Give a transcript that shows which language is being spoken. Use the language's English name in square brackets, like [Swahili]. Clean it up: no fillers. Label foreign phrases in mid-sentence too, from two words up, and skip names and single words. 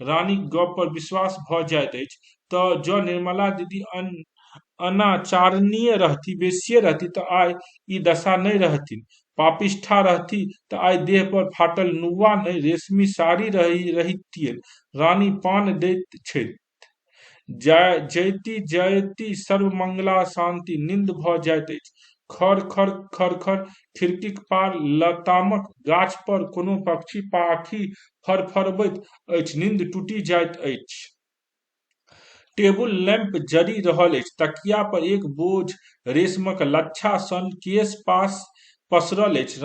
[Maithili] रानीक गप पर विश्वास भ जाइत अछि तऽ जँ निर्मला दीदी अनाचारणीय रहती, बेश्ये रहती तऽ आइ ई दशा नहि रहथिन। पापिष्ठा रहती तऽ आइ देह पर फाटल नुआ नहि रेशमी साड़ी रहितियनि। रानी पान दैत छथि। [Sanskrit] जयति जयति सर्वमंगला शांति। [Maithili] नींद भ जाइत अछि। खड़ खड़ खड़ खड़ खिड़कीक पार लतामक गाछ पर कोनो पक्षी पाखि फड़फड़बैत अछि। नींद टूटि जाइत अछि। टेबुल लैंप जरि रहल अछि। तकिया पर एक बोझ रेशमक लच्छा सन केश पसरल अछि।